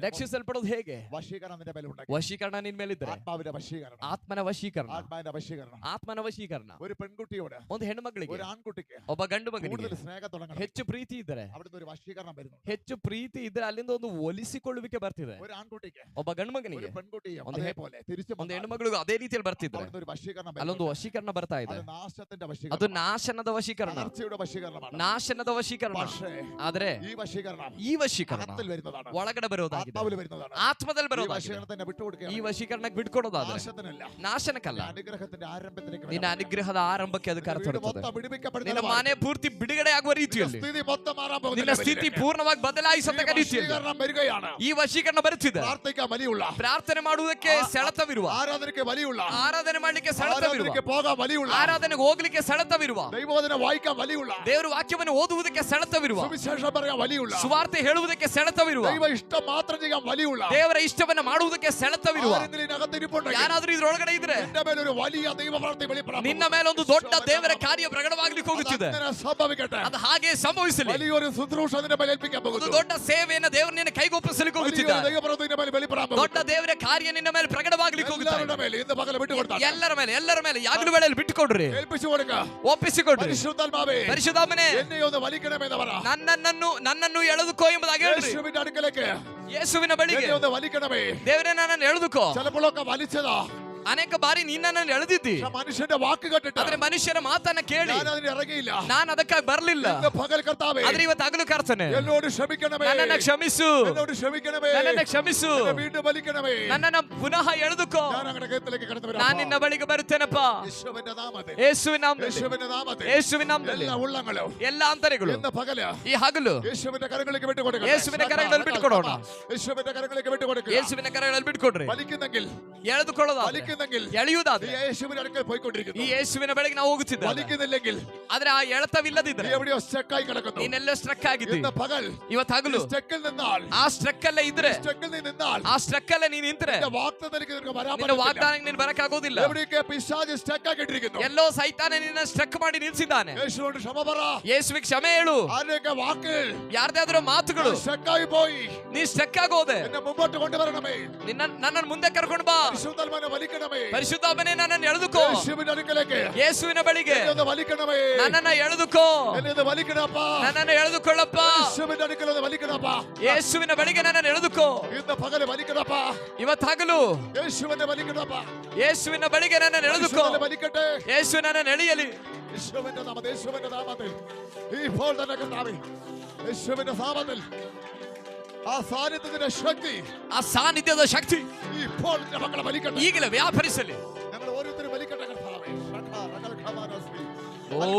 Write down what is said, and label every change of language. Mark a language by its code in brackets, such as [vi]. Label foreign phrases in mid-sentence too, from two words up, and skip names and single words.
[kn] ರಕ್ಷಿಸಲ್ಪಡೋದು ಹೇಗೆ? [ml] വശീകരണം നിന്റെ മേലുണ്ടാക്കി. [kn] ವಶೀಕರಣ ನಿನ್ ಮೇಲಿದ್ರೆ, [ml] ആത്മാവിന്റെ വശീകരണം, [kn] ಆತ್ಮನ ವಶೀಕರಣ, [ml] ആത്മാവിന്റെ വശീകരണം. [kn] ಆತ್ಮನ ವಶೀಕರಣ. [ml] ഒരു പെൺകുട്ടിയോട്, [kn] ಒಂದು ಹೆಣ್ಣು ಮಗಳಿಗೆ, [ml] ഒരു ആൺകുട്ടിക്ക് [kn] ಒಬ್ಬ ಗಂಡು ಮಗನಿಗೆ [ml] കൂടുതൽ സ്നേഹം തുടങ്ങണം. [kn] ಹೆಚ್ಚು ಪ್ರೀತಿ ಇದ್ರೆ, [ml] അവിടുന്ന് ഒരു വശീകരണം വരുന്നു. [kn] ಹೆಚ್ಚು ಪ್ರೀತಿ ಇದ್ರೆ ಅಲ್ಲಿಂದ ಒಂದು ಒಲಿಸಿಕೊಳ್ಳುವಿಕೆ ಬರ್ತಿದೆ. [ml] ഒരു ആൺകുട്ടിക്ക് [kn] ಒಬ್ಬ ಗಂಡು [ml] ഒരു [kn] ಮಗನಿಗೆ [ml] പെൺകുട്ടിയും [kn] ಒಂದು [ml] അതേപോലെ തിരിച്ചു [kn] ಒಂದು ಹೆಣ್ಣು ಮಗಳಿಗೂ ಅದೇ ರೀತಿಯಲ್ಲಿ ಬರ್ತಿದ್ರೆ [ml] അവിടുന്ന് ഒരു വശീകരണം [kn] ಅಲ್ಲೊಂದು [ml] വരുന്നു. [kn] ವಶೀಕರಣ ಬರ್ತಾ ಇದೆ. [ml] അത് നാശത്തിന്റെ [kn] ಅದು [ml] വശീകരണം, [kn] ನಾಶನದ ವಶೀಕರಣ, [ml] തകർച്ചയുടെ വശീകരണമാണ്. [kn] ನಾಶನದ ವಶೀಕರಣ. [ml] പക്ഷേ [kn] ಆದ್ರೆ [ml] ഈ വശീകരണം [kn] ಈ ವಶೀಕರಣ [ml] അകത്തിൽ വരുന്നതാണ്, [kn] ಒಳಗಡೆ ಬರೋದಾಗಿದೆ, [ml] ആത്മാവിൽ വരുന്നതാണ്. [kn] ಆತ್ಮದಲ್ಲಿ [ml] ഈ [kn] ಬರೋದಾಗಿದೆ. [ml] വശീകരണത്തിന്റെ [kn] ಈ [ml] വിട്ടുകൊടുക്കുക [kn] ವಶೀಕರಣಕ್ಕೆ ಬಿಟ್ಕೊಡೋದಾದ್ರೆ [ml] നാശത്തിനല്ല, [kn] ನಾಶನಕ್ಕಲ್ಲ, [ml] അനുഗ്രഹത്തിന്റെ ആരംഭത്തിലേക്ക് [kn] ನಿನ್ನ [ml] വരണം. [kn] ಅನುಗ್ರಹದ ಆರಂಭಕ್ಕೆ ಅದು [ml] വീട് [kn] ಕರೆತರುತ್ತದೆ. [ml] മൊത്തം വിടുവിക്കപ്പെടുന്ന [kn] ನಿನ್ನ ಮನೆ ಪೂರ್ತಿ ಬಿಡುಗಡೆ ಆಗುವ ರೀತಿಯಲ್ಲಿ, [ml] സ്ഥിതി മൊത്തം മാറാൻ പോകുന്ന [kn] ನಿನ್ನ ಸ್ಥಿತಿ [ml] ലെവലിലേക്ക് [kn] ಪೂರ್ಣವಾಗಿ ಬದಲಾಯಿಸತಕ್ಕ [ml] ഈ [kn] ರೀತಿಯಲ್ಲಿ [ml] വശീകരണം വരികയാണ്. [kn] ಈ ವಶೀಕರಣ ಬರುತ್ತಿದೆ. [ml] പ്രാർത്ഥിക്കാൻ വലിയുള്ള, [kn] ಪ್ರಾರ್ಥನೆ ಮಾಡುವುದಕ್ಕೆ ಸೆಳೆತವಿರುವ, [ml] ആരാധനയ്ക്ക് വലിയുള്ള, [kn] ಆರಾಧನೆ ಮಾಡ್ಲಿಕ್ಕೆ ಸೆಳೆತವಿರುವ, [ml] ആരാധനയ്ക്ക് പോകാൻ വലിയുള്ള, [kn] ಆರಾಧನೆಗೆ ಹೋಗ್ಲಿಕ್ಕೆ ಸೆಳೆತವಿರುವ, [ml] ദൈവവചന വായിക്കാൻ വലിയുള്ള, [kn] ದೇವರ ವಾಕ್ಯವನ್ನು ಓದುವುದಕ್ಕೆ ಸೆಳೆತವಿರುವ, [ml] സുവിശേഷം പറയാൻ വലിയുള്ള, [kn] ಸುವಾರ್ತೆ ಹೇಳುವುದಕ್ಕೆ ಸೆಳೆತವಿರುವ, [ml] ദൈവ ഇഷ്ടം മാത്രം ചെയ്യാൻ വലിയുള്ള [kn] ದೇವರ ಇಷ್ಟವನ್ನ ಮಾಡುವುದಕ್ಕೆ ಸೆಳೆತವಿರುವ [ml] ആരെങ്കിലും ഇതിനകത്തിരിപ്പുണ്ടെങ്കിൽ [kn] ಯಾರಾದ್ರೂ ಇದ್ರೊಳಗಡೆ ಇದ್ರೆ [ml] നിന്റെ മേലൊരു വലിയ ദൈവപ്രവൃത്തി വെളിപ്പെടാൻ [kn] ನಿನ್ನ ಮೇಲೆ ಒಂದು ದೊಡ್ಡ ದೇವರ ಕಾರ್ಯ ಪ್ರಕಟವಾಗ್ಲಿಕ್ಕೆ ಹೋಗುತ್ತಿದೆ. [ml] അങ്ങനെ സംഭവിക്കട്ടെ. [kn] ಅದು ಹಾಗೆ ಸಂಭವಿಸಲಿ. [ml] വലിയൊരു ശുശ്രൂഷ നിന്റെ മേൽ ഏൽപ്പിക്കാൻ [kn] ಒಂದು [ml] പോകുന്നു. [kn] ದೊಡ್ಡ ಸೇವೆಯನ್ನು ದೇವರು ನಿನ್ನ ಕೈಗೊಪ್ಪಿಸಲಿಕ್ಕೆ [ml] വലിയൊരു [kn] ಹೋಗುತ್ತಿದ್ದಾರೆ. [ml] ദൈവപ്രവൃത്തി നിന്റെ മേൽ വെളിപ്പെടാൻ [kn] ದೊಡ್ಡ [ml] പോകുന്നു. [kn] ದೇವರ ಕಾರ್ಯ ನಿನ್ನ ಮೇಲೆ ಪ್ರಕಟವಾಗ್ಲಿಕ್ಕೆ ಹೋಗುತ್ತಾರೆ. [ml] എല്ലാവരുടെ മേൽ ഇന്ന് പകൽ വിട്ടുകൊടുത്താൽ [kn] ಎಲ್ಲರ ಮೇಲೆ ಯಾಗಲು ವೇಳೆಯಲ್ಲಿ ಬಿಟ್ಟುಕೊಡ್ರಿ, [ml] ഏൽപ്പിച്ചു കൊടുക്കുക. [kn] ಒಪ್ಪಿಸಿಕೊಡ್ರಿ. [ml] പരിശുദ്ധാത്മാവേ, [kn] ಪರಿಶುದ್ಧಾತ್ಮನೇ, [ml] എന്നെ ഒന്ന് വലിക്കണമെന്ന് പറ. [kn] ನನ್ನನ್ನು ಎಳೆದುಕೋ ಎಂಬುದಾಗಿ ಹೇಳ್ರಿ. [ml] യേശുവിന്റെ അടുക്കലേക്ക് [kn] ಯೇಸುವಿನ ಬಳಿಗೆ [ml] എന്നെ ഒന്ന് വലിക്കണമേ. [kn] ದೇವರೇ ನನ್ನನ್ನು ಎಳೆದುಕೋ. [ml] ചിലപ്പോഴൊക്കെ വലിച്ചതാ, [kn] ಅನೇಕ ಬಾರಿ ನಿನ್ನನ್ನು ಎಳೆದಿದ್ದಿ, [ml] പക്ഷെ മനുഷ്യന്റെ വാക്ക് കേട്ടിട്ട് [kn] ಆದ್ರೆ ಮನುಷ್ಯರ ಮಾತನ್ನ ಕೇಳಿ [ml] ഞാൻ അതിന് ഇറങ്ങിയില്ല. [kn] ನಾನು ಅದಕ್ಕಾಗಿ ಬರ್ಲಿಲ್ಲ. [ml] ഇന്ന് പകൽ കർത്താവേ, [kn] ಆದ್ರೆ ಇವತ್ತು ಹಗಲು ಕರ್ತನೆ, [ml] എന്നോട് ക്ഷമിക്കണമേ, [kn] ನನ್ನನ್ನ ಕ್ಷಮಿಸು, [ml] എന്നോട് ക്ഷമിക്കണമേ, [kn] ನನ್ನನ್ನ ಕ್ಷಮಿಸು, [ml] എന്നെ വീണ്ടും വലിക്കണമേ. [kn] ನನ್ನನ್ನ ಪುನಃ ಎಳೆದುಕೋ. [ml] ഞാൻ അങ്ങനെ കരുത്തിലേക്ക് കടന്നു വരാം. [kn] ನಾನು ನಿನ್ನ ಬಳಿಗೆ ಬರುತ್ತೇನಪ್ಪ. [ml] യേശുവിന്റെ നാമത്തിൽ, [kn] ಯೇಸುವಿನ ನಾಮದಲ್ಲಿ, [ml] യേശുവിന്റെ നാമത്തിൽ, [kn] ಯೇಸುವಿನ ನಾಮದಲ್ಲಿ [ml] എല്ലാ ഉള്ളങ്ങളും [kn] ಎಲ್ಲ ಅಂತರಗಳು [ml] ഇന്ന് പകല് [kn] ಈ ಹಗಲು [ml] യേശുവിന്റെ കരങ്ങളിലേക്ക് വിട്ടുകൊടുക്കണം. യേശുവിന്റെ കരങ്ങളിൽ ಬಿಟ್ಟುಕೊಡೋಣ. യേശുവിന്റെ കരങ്ങളിലേക്ക് വിട്ടുകൊടുക്കുക. [kn] ಯೇಸುವಿನ ಕರಗಳಲ್ಲಿ ಬಿಟ್ಟುಕೊಡ್ರಿ. [ml] വലിക്കുന്നെങ്കിൽ, [kn] ಎಳೆದುಕೊಳ್ಳೋದಾದ್ರೆ, [ml] വലിക്കുന്നെങ്കിൽ [kn] ಎಳೆಯುವುದಾದ್ರೆ [ml] നീ യേശുവിന്റെ അടുക്കൽ [kn] ಈ [ml] പോയിക്കൊണ്ടിരിക്കുന്നു. [kn] ಯೇಸುವಿನ ಬಳಿಗೆ ನಾವು ಹೋಗುತ್ತಿದ್ದೇವೆ. [ml] വലിക്കുന്നില്ലെങ്കിൽ [kn] ಆದ್ರೆ ಆ ಎಳೆತವಿಲ್ಲದಿದ್ರೆ [ml] നീ എവിടെയോ സ്റ്റക്കായി കിടക്കുന്നു. [kn] ನೀನೆಲ್ಲ ಸ್ಟ್ರಕ್ ಆಗಿದ್ದಿ. [ml] ഇന്ന് പകൽ [kn] ಇವತ್ತು ಹಗಲು [ml] സ്റ്റക്കിൽ നിന്നാൽ, [kn] ಆ ಸ್ಟ್ರಕ್ ಅಲ್ಲೇ ಇದ್ರೆ, [ml] സ്റ്റക്കിൽ നീ നിന്നാൽ [kn] ಆ ಸ್ಟ್ರಕ್ ಅಲ್ಲೇ ನೀನ್ ನಿಂತ್ರೆ [ml] നിന്റെ വാഗ്ദത്തത്തിലേക്ക് നിനക്ക് വരാൻ [kn] ನಿನ್ನ [ml] പറ്റില്ല. [kn] ವಾಗ್ದಾನಕ್ಕೆ ನೀನು ಬರಕ್ಕಾಗೋದಿಲ್ಲ. [ml] എവിടെയൊക്കെ പിശാച് സ്റ്റക്കാക്കിട്ടിരിക്കുന്നു. [kn] ಎಲ್ಲೋ ಸೈತಾನ ನಿನ್ನ ಸ್ಟ್ರಕ್ ಮಾಡಿ ನಿಲ್ಸಿದ್ದಾನೆ. [ml] യേശുവോട് ക്ഷമ പറ. [kn] ಯೇಸುವಿಗೆ ಕ್ಷಮೆ ಹೇಳು. [ml] ആരുടെയൊക്കെ വാക്കുകൾ [kn] ಯಾರ್ದಾದ್ರೂ ಮಾತುಗಳು [ml] സ്റ്റക്കായി പോയി, [kn] ನೀ ಸ್ಟ್ರಕ್ ಆಗೋದೆ, [ml] എന്നെ മുമ്പോട്ട് കൊണ്ടുവരണമേ. [kn] ನನ್ನನ್ನು ಮುಂದೆ ಕರ್ಕೊಂಡು ಬಾ. [ml] പരിശുദ്ധാത്മാവിനെ വലിക്കണമേ. [kn] ಪರಿಶುದ್ಧಾತ್ಮನೇ ನನ್ನನ್ನು ಎಳೆದುಕೋ. [ml] യേശുവിന്റെ അടുക്കലേക്ക് [kn] ಯೇಸುವಿನ ಬಳಿಗೆ [ml] എന്നെ ഒന്ന് വലിക്കണമേ. [kn] ನನ್ನನ್ನು ಎಳೆದುಕೋ. [ml] എന്നെ ഒന്ന് വലിക്കണപ്പാ. [kn] ನನ್ನನ್ನು ಎಳೆದುಕೊಳ್ಳಪ್ಪ. [ml] യേശുവിന്റെ അടുക്കൽ ഒന്ന് വലിക്കണപ്പാ. [kn] ಯೇಸುವಿನ ಬಳಿಗೆ ನನ್ನನ್ನು ಎಳೆದುಕೋ. [ml] ഇന്ന് പകല് വലിക്കണപ്പാ. [kn] ಇವತ್ತು ಹಗಲು [ml] യേശുവിനെ വലിക്കണപ്പാ. [kn] ಯೇಸುವಿನ ಬಳಿಗೆ ನನ್ನನ್ನು ಎಳೆದುಕೋ. [ml] യേശുവിനെ വലിക്കട്ടെ. [kn] ಯೇಸು ನನ್ನನ್ನು ಎಳೆಯಲಿ. [ml] യേശുവിന്റെ നാമത്തിൽ, യേശുവിന്റെ നാമത്തിൽ ഇപ്പോൾ തന്നെ കർത്താവേ, യേശുവിന്റെ നാമത്തിൽ ആ സാന്നിധ്യത്തിന്റെ ശക്തി, [kn] ಆ ಸಾನ್ನಿಧ್ಯದ ಶಕ್ತಿ [ml] ഇപ്പോൾ നിന്റെ മക്കളെ വലിക്കട്ടെ. [kn] ಈಗಲೇ ವ್ಯಾಪರಿಸಲಿ. [ml] ഞങ്ങൾ ഓരോരുത്തരും വലിക്കട്ടെ കർത്താവേ. [kn] ಓ